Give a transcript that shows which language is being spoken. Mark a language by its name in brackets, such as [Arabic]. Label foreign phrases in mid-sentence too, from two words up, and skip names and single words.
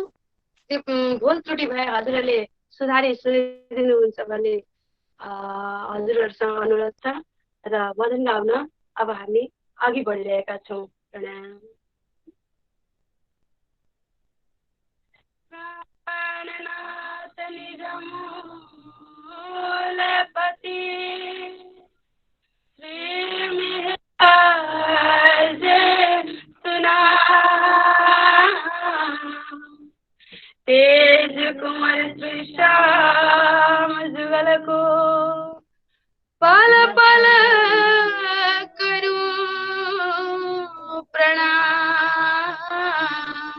[Nepali] भुल त्रुटि भए हजुरहरूले सुधारिदिनुहुन्छ भन्ने हजुरहरूसँग अनुरोध छ। र भजन गाउन अब हामी अघि बढिरहेका छौँ। प्रणाम। [Hindi] प्राणनाथ निजमूलपति तेज कुमार श्री श्याम जुगल को पल पल करूं प्रणाम।